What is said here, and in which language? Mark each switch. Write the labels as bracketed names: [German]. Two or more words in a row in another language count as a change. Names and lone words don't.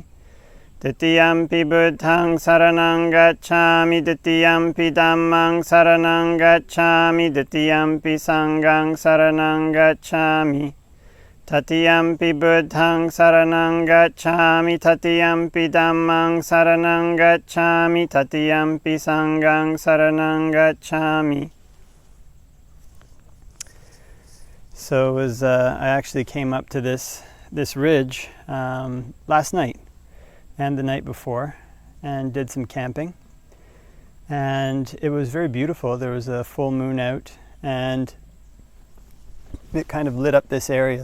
[Pali] Titiyampi Buddhaṃ saraṇaṃ gacchāmi, Titiyampi Dhammaṃ saraṇaṃ gacchāmi, Titiyampi Saṅghaṃ saraṇaṃ gacchāmi. Tatiyampi Buddhaṃ saraṇaṃ gacchāmi, Tatiyampi Dhammaṃ saraṇaṃ gacchāmi, Tatiyampi Saṅghaṃ saraṇaṃ gacchāmi. [English] So I actually came up to this ridge last night and the night before and did some camping. And it was very beautiful. There was a full moon out and it kind of lit up this area.